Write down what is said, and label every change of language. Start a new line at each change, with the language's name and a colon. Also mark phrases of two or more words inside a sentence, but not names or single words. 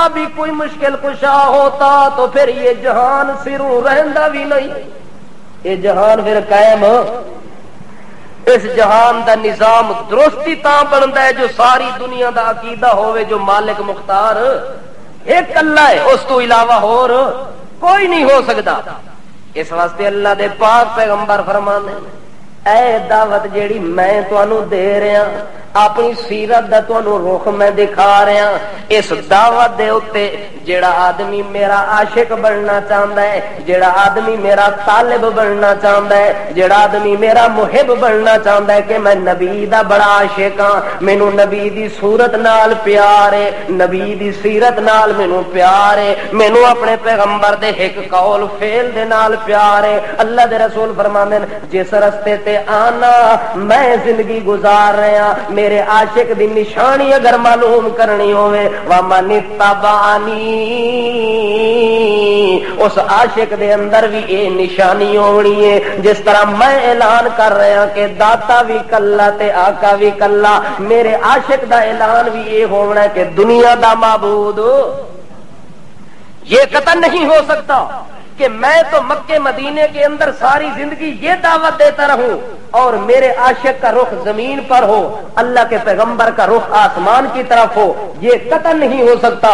Punjabi: بھی کوئی مشکل کشا ہوتا تو پھر یہ جہان سروں رہندا بھی نہیں، یہ جہان پھر قائم، اس جہان دا نظام درستی تاں بنتا ہے جو ساری دنیا دا عقیدہ ہوئے جو مالک مختار ایک اللہ ہے، اس تو علاوہ اور کوئی نہیں ہو سکتا۔ اس واسطے اللہ دے پاک پیغمبر فرمانے اے دعوت جیڑی میں تانوں دے رہا، اپنی سیرت دا تانوں رخ میں دکھا رہا، اس دعوت دے اوتے جیڑا آدمی میرا عاشق بننا چاہتا ہے، جیڑا آدمی میرا طالب بننا چاہتا ہے، جیڑا آدمی میرا محب بننا چاہتا ہے کہ میں نبی دا بڑا عاشق ہاں، مینوں نبی دی صورت نال پیار ہے، نبی دی سیرت نال مینوں پیار ہے، مینوں اپنے پیغمبر دے ایک قول فعل دے نال پیار ہے۔ اللہ دے رسول فرماندے جس رستے تے آنا میں زندگی گزار رہا، میرے عاشق دی نشانی اگر معلوم کرنی ہوئے
Arabic: وَمَنِ اتَّبَعَنِي،
Punjabi: اس عاشق دے اندر بھی یہ نشانی ہونی ہے، جس طرح میں اعلان کر رہا کہ داتا بھی کلا تے آقا بھی کلا، میرے عاشق دا اعلان بھی یہ ہونا ہے کہ دنیا دا معبود
Urdu: یہ قطعا نہیں ہو سکتا کہ میں تو مکے مدینے کے اندر ساری زندگی یہ دعوت دیتا رہوں اور میرے عاشق کا رخ زمین پر ہو، اللہ کے پیغمبر کا رخ آسمان کی طرف ہو، یہ قطعا نہیں ہو سکتا۔